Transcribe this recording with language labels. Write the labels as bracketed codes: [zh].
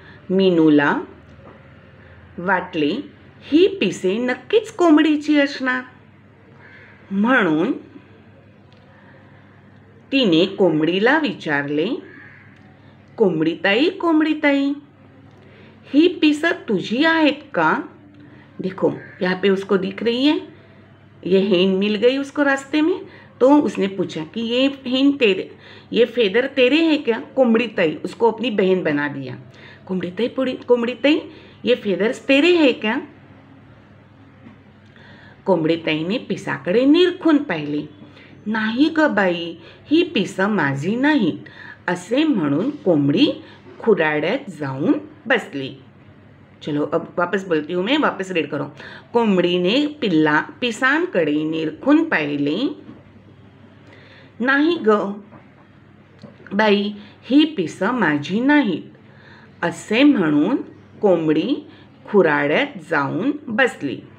[mr] मीनूला वाटले ही पिसे नक्कीच कोंबडीची असणार, म्हणून तिने कोंबडीला विचारले कोंबडीताई कोंबडीताई, ही पिसं तुझी आहेत का? [hi] देखो यहाँ पे उसको दिख रही है, ये हेन मिल गई उसको रास्ते में, तो उसने पूछा कि ये हेन तेरे, ये फेदर तेरे हैं क्या? कोंबडीताई उसको अपनी बहन बना दिया। कोंबडीताई ये फेदर्स तेरे हैं क्या? [mr] कोंबडीताईने पिसाकडे निरखून पाहिले. नाही ग बाई, ही पिसं माझी नाहीत असे म्हणून कोंबडी खुराड्यात जाऊन बसली. [hi] चलो अब वापस बोलती हूँ मैं, वापस रीड करो. [mr] कोंबडीने पिसांकडे निरखून पाहिले. नाही ग बाई, ही पिसं माझी नाहीत असे म्हणून कोंबडी खुराड्यात जाऊन बसली.